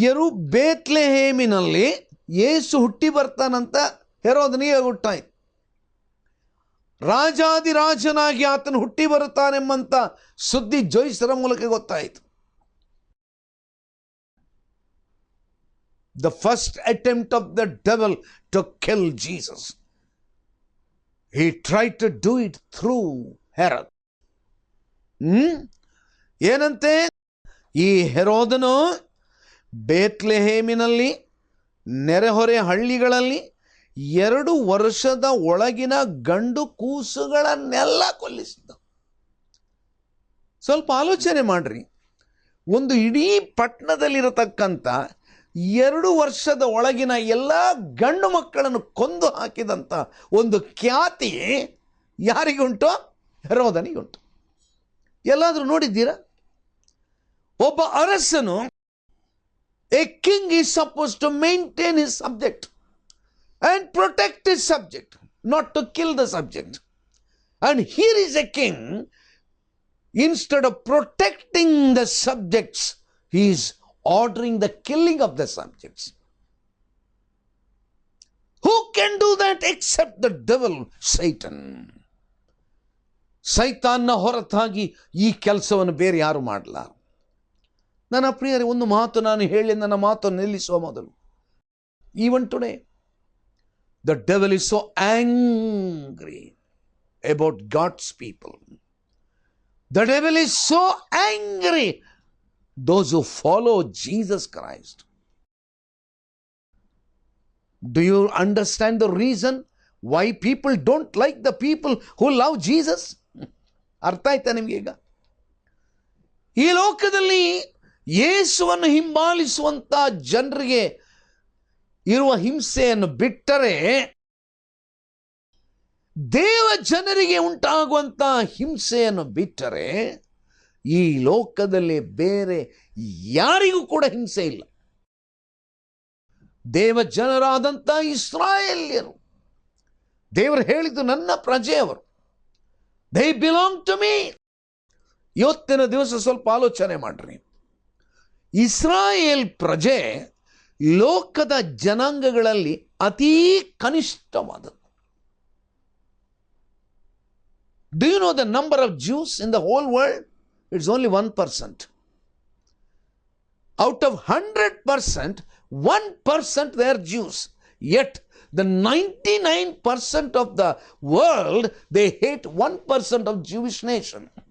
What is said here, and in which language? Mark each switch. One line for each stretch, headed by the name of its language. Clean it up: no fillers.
Kannada: ಬೇತ್ಲೆಹೇಮಿನಲ್ಲಿ ಯೇಸು ಹುಟ್ಟಿ ಬರ್ತಾನಂತ ಹೆರೋದನಿಗೆ ಗೊತ್ತಾಯಿತು. ರಾಜಾದಿರಾಜನಾಗಿ ಆತನು ಹುಟ್ಟಿ ಬರುತ್ತಾನೆಂಬಂತ ಸುದ್ದಿ ಜೋಯಿಸರ ಮೂಲಕ ಗೊತ್ತಾಯಿತು.
English: The first attempt of the devil to kill Jesus, he tried to do it through Herod.
Kannada: ಏನಂತೆ? ಈ ಹೆರೋದನು ಬೇತ್ಲೆಹೇಮಿನಲ್ಲಿ ನೆರೆಹೊರೆ ಹಳ್ಳಿಗಳಲ್ಲಿ 2 ವರ್ಷದ ಒಳಗಿನ ಗಂಡು ಕೂಸುಗಳನ್ನೆಲ್ಲ ಕೊಲ್ಲಿಸಿದ. ಸ್ವಲ್ಪ ಆಲೋಚನೆ ಮಾಡ್ರಿ. ಒಂದು ಇಡೀ ಪಟ್ಟಣದಲ್ಲಿರತಕ್ಕಂಥ 2 ವರ್ಷದ ಒಳಗಿನ ಎಲ್ಲ ಗಂಡು ಮಕ್ಕಳನ್ನು ಕೊಂದು ಹಾಕಿದಂಥ ಒಂದು ಖ್ಯಾತಿ ಯಾರಿಗುಂಟು? ಹೆರೋದನಿಗುಂಟು. ಎಲ್ಲಾದರೂ ನೋಡಿದ್ದೀರಾ? ಒಬ್ಬ ಅರಸನು,
English: a king is supposed to maintain his subject and protect his subject, not to kill the subject. And here is a king, instead of protecting the subjects, he is ordering the killing of the subjects. Who can do that except the devil, Satan?
Kannada: ಸೈತಾನ್ನ ಹೊರತಾಗಿ ಈ ಕೆಲಸವನ್ನು ಬೇರೆ ಯಾರು ಮಾಡಲಾರ. ನನ್ನ ಪ್ರಿಯರೇ, ಒಂದು ಮಾತು ನಾನು ಹೇಳಿ ನನ್ನ ಮಾತನ್ನು ನಿಲ್ಲಿಸುವ ಮೊದಲು,
English: even today the devil is so angry about God's people. The devil is so angry those who follow Jesus Christ. Do you understand the reason why people don't like the people who love Jesus?
Kannada: ಅರ್ಥ ಆಯ್ತಾ ನಿಮಗೆ? ಈಗ ಈ ಲೋಕದಲ್ಲಿ ಯೇಸುವನ್ನು ಹಿಂಬಾಲಿಸುವಂತ ಜನರಿಗೆ ಇರುವ ಹಿಂಸೆಯನ್ನು ಬಿಟ್ಟರೆ, ದೇವ ಜನರಿಗೆ ಉಂಟಾಗುವಂತ ಹಿಂಸೆಯನ್ನು ಬಿಟ್ಟರೆ, ಈ ಲೋಕದಲ್ಲಿ ಬೇರೆ ಯಾರಿಗೂ ಕೂಡ ಹಿಂಸೆ ಇಲ್ಲ. ದೇವ ಜನರಾದಂಥ ಇಸ್ರಾಯೇಲ್ಯರು, ದೇವರು ಹೇಳಿದ್ದು ನನ್ನ ಪ್ರಜೆಯವರು,
English: They belong to me.
Kannada: ಇವತ್ತಿನ ದಿವಸ ಸ್ವಲ್ಪ ಆಲೋಚನೆ ಮಾಡ್ರಿ. ಇಸ್ರಾಯೇಲ್ ಪ್ರಜೆ ಲೋಕದ ಜನಾಂಗಗಳಲ್ಲಿ ಅತೀ ಕನಿಷ್ಠವಾದದ್ದು.
English: Do you know the number of Jews in the whole world? It's only 1%. Out of 100%, 1% they are Jews. Yet the 99% of the world, they hate 1% of Jewish nation.